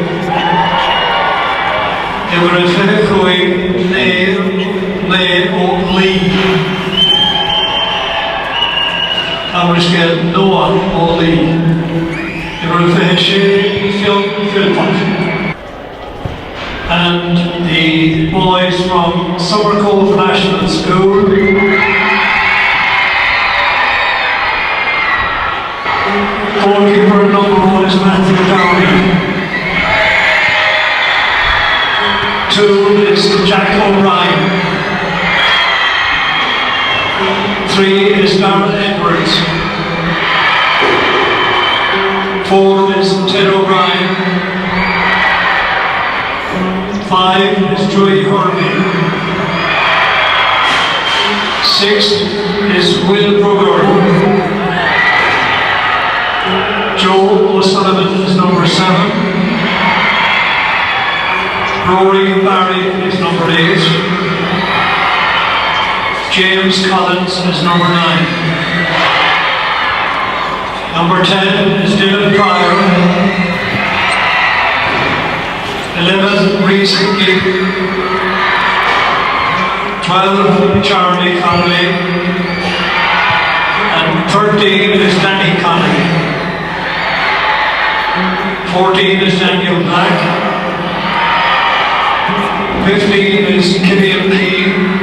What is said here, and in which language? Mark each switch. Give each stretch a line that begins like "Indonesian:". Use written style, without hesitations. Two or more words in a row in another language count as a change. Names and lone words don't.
English: Number 5, Leigh O'Lee. Number Noah O'Lee. Number 6, Philpott. And the boys from Summercove National School. Goalkeeper number 1 is Matthew Downey. 2 is Jack O'Brien. 3 is Darren Edwards. 4 is Ted O'Brien. 5 is Joey Hornby. 6 is Will Brugger. Joe O'Sullivan is number 7. Rory Barry is number 8. James Collins is number 9. Number 10 is Dylan Pryor. 11, Reese Hickey. 12, Charlie Connolly. And 13 is Danny Connolly. 14 is Daniel Black. 15 is Killian Key.